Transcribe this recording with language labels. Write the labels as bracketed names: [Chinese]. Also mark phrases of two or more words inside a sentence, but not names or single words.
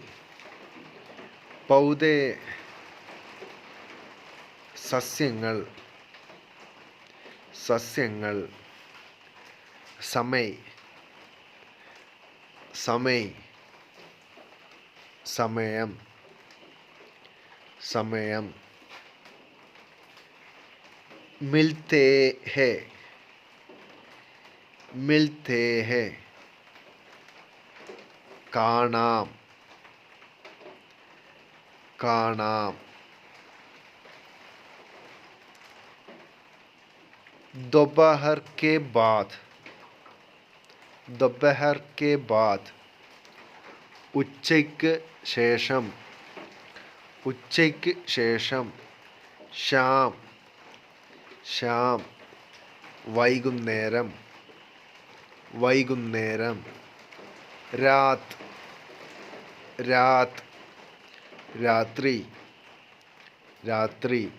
[Malayalam] പൗദേ. സസ്യങ്ങൾ. സസ്യങ്ങൾ. സമയ്. സമയ്. സമയം. സമയം. [Hindi] मिलते हैं. मिलते हैं. [Malayalam] കാണാം. കാണാം. [Hindi] दोपहर के बाद. दोपहर के बाद. [Malayalam] ഉച്ചയ്ക്ക് ശേഷം, ഉച്ചയ്ക്ക് ശേഷം. [Hindi] शाम, शाम, [Malayalam] വൈകുന്നേരം, വൈകുന്നേരം. [Hindi] रात, रात, [Malayalam] രാത്രി, രാത്രി.